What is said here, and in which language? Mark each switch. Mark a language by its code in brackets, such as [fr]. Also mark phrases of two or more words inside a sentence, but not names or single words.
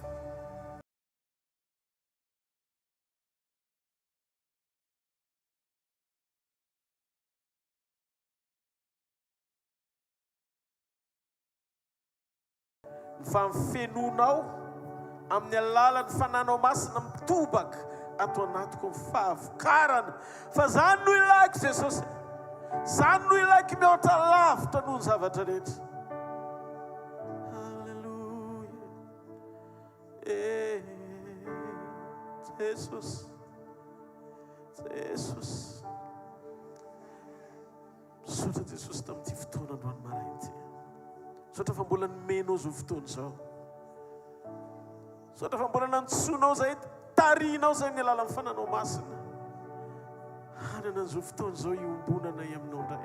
[mg] Famfenonao amin'ny alalan'ny fananao masina mitobaka ato anatiko ny fahavokarana fa zany no ilako Jesosy, zany no ilako mihoatra lavitra noho ny zavatra rehetra. Halleluja. Jesus, Jesus, misaotra Jesosy tamin'ity fotoana androany maraina ity. Misaotra fa mbola nomenao zao fotoana zao. Misaotra fa mbola nantsoinao zay, tarihinao zay ny alalan'ny fananao masina. Hanana an'izao fotoana zao iombonana aminao indray.